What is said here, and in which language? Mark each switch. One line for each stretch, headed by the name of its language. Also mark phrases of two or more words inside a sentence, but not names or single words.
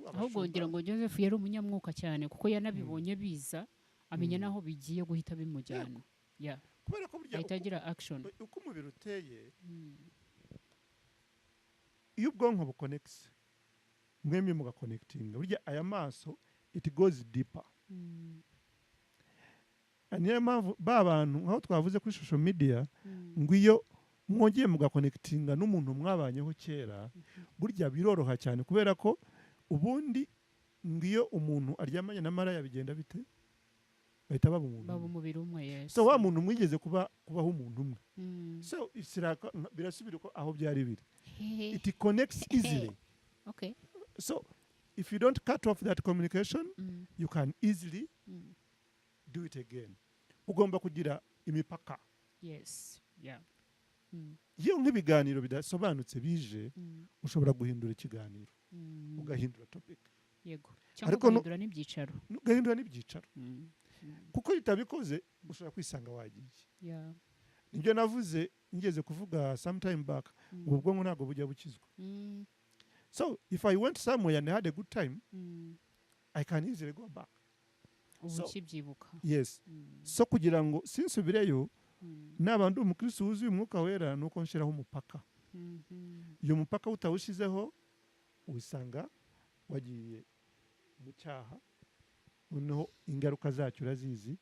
Kinyarwanda: ahubwo ngira ngo Joseph yari umunyamwuka cyane kuko yanabibonye biza amenya naho bigiye guhita bimujyana kubera ko burya ahitagira action uko umubiri uteye iyo ubwonko buconnects mwembi mugakonekitinga burya aya maso
English: it goes deeper
Kinyarwanda: niyo mpamvu ba bantu nk'aho twavuze kuri
English: social media
Kinyarwanda: ngo iyo mwongeye mugakonekitinga n'umuntu mwabanyeho kera burya biroroha cyane kubera ko ubundi ngo iyo umuntu aryamanye na maraya bigenda bite bahita baba umubiri umwe yes so wa muntu mwigeze kubaho umuntu umwe so birasubira ko aho byari biri
English: it connects easily okay so if you don't cut off that communication Mm. you can easily Mm. do it again.
Kinyarwanda: Ugomba kugira imipaka.
English: Yes. Yeah. Mm.
Kinyarwanda: Iyo nk'ibiganiro bidasobanutse bije Mm. ushobora guhindura ikiganiro Mm. ugahindura topic Yego. Cyangwa Ariko guhindura n'ibyicaro. ugahindura n'ibyicaro Mm. Mm. kuko itabikoze ushobora kwisanga wagiye.
English: Yeah.
Kinyarwanda: Nibyo navuze ngeze kuvuga
English: sometime back
Kinyarwanda: ubu bwonko ntabwo bujya bukizwa. Mm.
English: So if I went somewhere and I had a good time Mm. I can easily go back.
Kinyarwanda: Ubu
English: So-
Kinyarwanda: ukibyibuka.
English: Yes. Mm.
Kinyarwanda: So kugira ngo sinsubireyo Mm. naba ndi umukristo wuzuye umwuka wera nuko nshiraho umupaka. Mhm. Iyo mupaka utawushizeho wisanga wagiye mu cyaha noneho ingaruka zacyo urazizi.